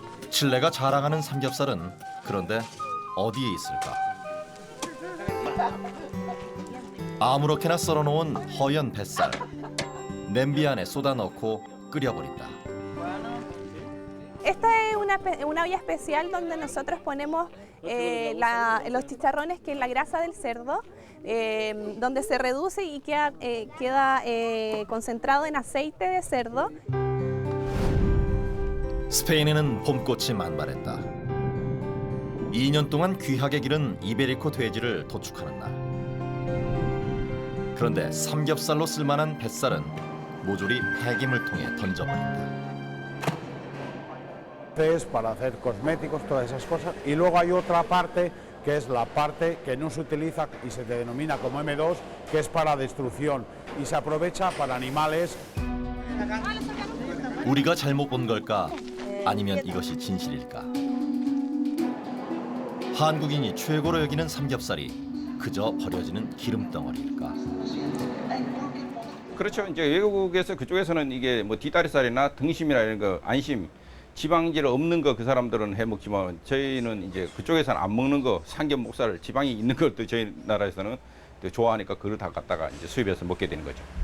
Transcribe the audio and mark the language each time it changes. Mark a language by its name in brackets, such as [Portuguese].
[Korean] 칠레가 자랑하는 삼겹살은 그런데 어디에 있을까? 아무렇게나 썰어놓은 허연 뱃살. 냄비 안에 쏟아 넣고 끓여버린다. [Spanish] Esta es una olla especial donde nosotros ponemos los chicharrones, que es la grasa del cerdo, donde se reduce y queda concentrado en aceite de cerdo. [Korean] 스페인에는 봄꽃이 만발했다. 2년 동안 귀하게 기른 이베리코 돼지를 도축하는 날. 그런데 삼겹살로 쓸만한 뱃살은 모조리 폐기물 통에 던져버린다. [Spanish] Es para hacer cosméticos, todas esas cosas. Y luego hay otra parte que es la parte que no se utiliza y se denomina como M2, que es para destrucción y se aprovecha para animales. [Korean] 우리가 잘못 본 걸까? 아니면 이것이 진실일까? 한국인이 최고로 여기는 삼겹살이 그저 버려지는 기름덩어리일까? 그렇죠. 이제 외국에서 그쪽에서는 이게 뭐 뒷다리살이나 등심이나 이런 거 안심, 지방질 없는 거 그 사람들은 해 먹지만 저희는 이제 그쪽에서는 안 먹는 거 삼겹 목살 지방이 있는 것도 저희 나라에서는 좋아하니까 그걸 다 갖다가 이제 수입해서 먹게 되는 거죠.